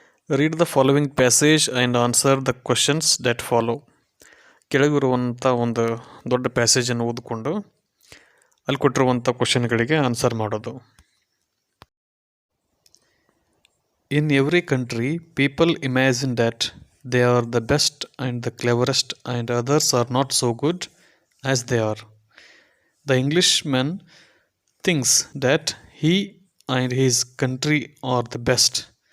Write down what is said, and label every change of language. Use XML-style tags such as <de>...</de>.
<en>Read the following passage and answer the questions that follow.</en> <kn>ಕೆಳಗಿರುವಂಥ ಒಂದು ದೊಡ್ಡ ಪ್ಯಾಸೇಜನ್ನು ಓದಿಕೊಂಡು ಅಲ್ಲಿ ಕೊಟ್ಟಿರುವಂಥ ಕ್ವಶನ್ಗಳಿಗೆ ಆನ್ಸರ್ ಮಾಡೋದು.</kn> <en>In every country, people imagine that they are the best and the cleverest and others are not so good as they are. The Englishman thinks that he and his country are the best.</en>